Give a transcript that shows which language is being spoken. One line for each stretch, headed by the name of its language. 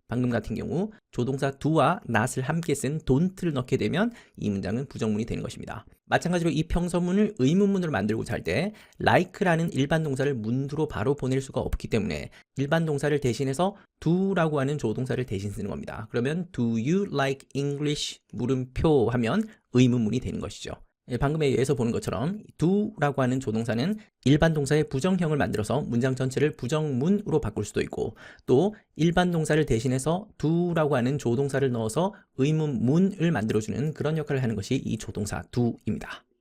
Korean: 방금 같은 경우 조동사 do와 not을 함께 쓴 don't를 넣게 되면 이 문장은 부정문이 되는 것입니다. 마찬가지로 이 평서문을 의문문으로 만들고자 할 때 like라는 일반 동사를 문두로 바로 보낼 수가 없기 때문에 일반 동사를 대신해서 do라고 하는 조동사를 대신 쓰는 겁니다. 그러면
English: do you like English?
Korean: 물음표 하면 의문문이 되는 것이죠. 방금에 의해서 보는 것처럼 do라고 하는 조동사는 일반 동사의 부정형을 만들어서 문장 전체를 부정문으로 바꿀 수도 있고, 또 일반 동사를 대신해서 do라고 하는 조동사를 넣어서 의문문을 만들어주는 그런 역할을 하는 것이 이 조동사 do입니다.